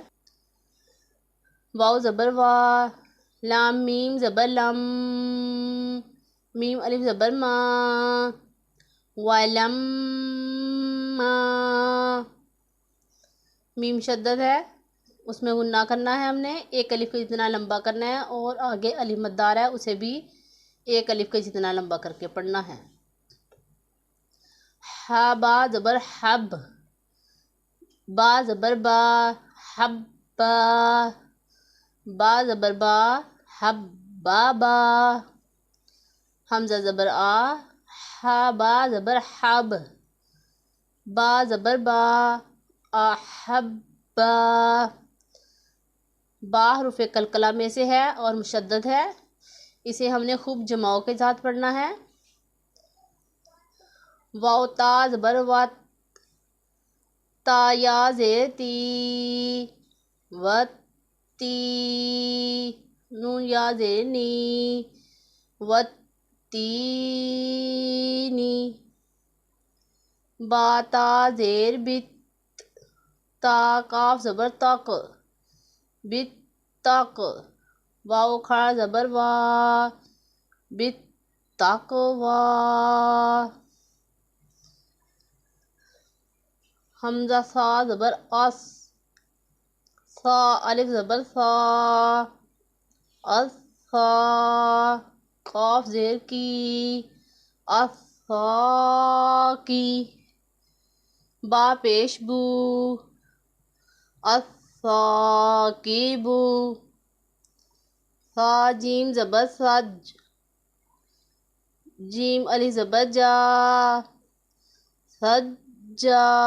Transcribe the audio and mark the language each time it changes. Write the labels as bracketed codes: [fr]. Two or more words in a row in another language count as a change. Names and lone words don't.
[ur] واو زبر وا، لام میم زبر لم، میم الف زبر ما، ولما، میم شدد ہے، اس میں غنہ کرنا ہے، ہم نے ایک الف کا جتنا لمبا کرنا ہے، اور آگے الف مدار ہے اسے بھی ایک الف کا جتنا لمبا کر کے پڑھنا ہے۔ ہا با زبر حب، با زبر با، حبا، با زبر با، حب بابا، حمزہ زبر آ، ہا با زبر حب، با زبر با، احبا، با حروف قلقلہ میں سے ہے اور مشدد ہے، اسے ہم نے خوب جماؤ کے ساتھ پڑھنا ہے۔ واو تا زبر وا، تا یا زیر تی، وتی، نون یا زیر نی، وتینی، با تا زیر بت، تا کاف زبر تق، بت تق، واو کھڑا زبر وا، بت تق وا، حمزہ سا زبر اس، سا الف زبر سا، اسا، قاف زیر کی، اسا کی، با پیش بو، اسا کی بو، سا جیم زبر سج، جیم الف زبر جا، سجا،